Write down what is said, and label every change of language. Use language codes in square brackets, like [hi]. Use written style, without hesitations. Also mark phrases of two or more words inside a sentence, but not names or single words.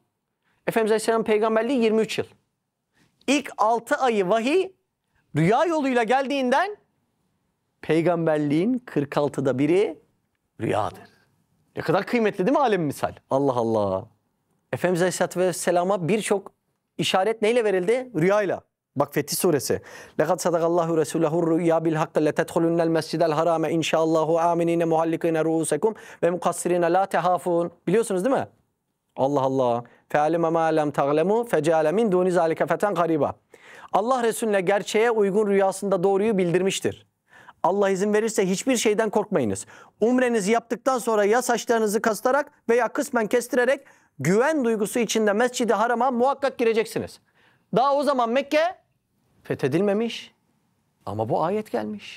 [tr] Efendimiz Aleyhisselam peygamberliği 23 yıl. İlk 6 ayı vahiy rüya yoluyla geldiğinden peygamberliğin 46'da biri rüyadır. Ne kadar kıymetli değil mi alem misal? Allah Allah. Efendimiz [ar] عليه الصلاة والسلام [tr] birçok işaret neyle verildi? Rüyayla. Bak Fetih Suresi. [ar] لَقَدْ صَدَقَ اللّٰهُ رَسُولَهُ الرُّؤْيَا بِالْحَقِّ لَتَدْخُلُنَّ الْمَسْجِدَ الْحَرَامَ اِنْ شَاءَ اللّٰهُ آمِنِينَ مُحَلِّقِينَ رُؤُوسَكُمْ وَمُقَصِّرِينَ لَا تَخَافُونَ. [tr] Biliyorsunuz değil mi? Allah Allah. [ar] فَعَلِمَ مَا لَمْ تَعْلَمُوا فَجَعَلَ مِنْ دُونِ ذَٰلِكَ فَتًا قَرِيبًا. [tr] Allah Resulüne gerçeğe uygun rüyasında doğruyu bildirmiştir. Allah izin verirse hiçbir şeyden korkmayınız. Umrenizi yaptıktan sonra ya saçlarınızı kastırarak veya kısmen kestirerek güven duygusu içinde Mescid-i Haram'a muhakkak gireceksiniz. Daha o zaman Mekke fethedilmemiş ama bu ayet gelmiş.